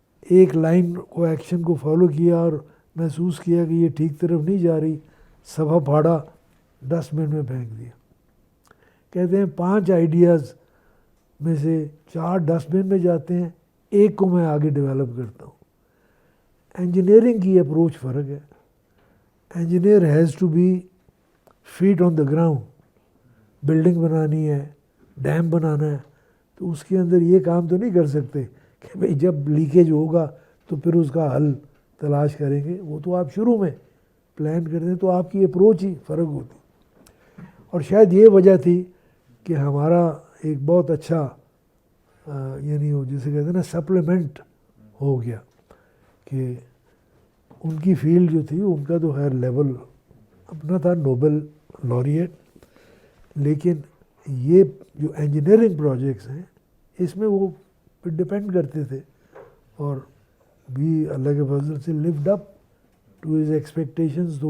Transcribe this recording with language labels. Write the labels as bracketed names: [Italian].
[Urdu] ایک لائن کو ایکشن کو فالو کیا اور محسوس کیا کہ یہ ٹھیک طرف نہیں جا رہی، صفحہ پھاڑا، ڈسٹ بن میں پھینک دیا. کہتے ہیں 5 آئیڈیاز میں سے 4 ڈسٹ بن میں جاتے ہیں، ایک کو میں آگے ڈیولپ کرتا ہوں. انجینئرنگ کی اپروچ فرق ہے. [English] Engineer has to be feet on the ground. [Urdu] Building بنانی ہے، ڈیم بنانا ہے، تو اس کے اندر یہ کام تو نہیں کر سکتے کہ بھئی جب لیکیج ہوگا تو پھر اس کا حل تلاش کریں گے. وہ تو آپ شروع میں پلان کرتے ہیں، تو آپ کی اپروچ ہی فرق ہوتی. اور شاید یہ وجہ تھی کہ ہمارا ایک بہت اچھا یعنی وہ جسے کہتے ہیں نا سپلیمنٹ ہو گیا، کہ ان کی فیلڈ جو تھی ان کا تو خیر لیول اپنا تھا، نوبل لوریٹ، لیکن یہ جو انجینئرنگ پروجیکٹس ہیں اس میں وہ ڈپینڈ کرتے تھے، اور بھی اللہ کے فضل سے [English] Lived up to his expectations.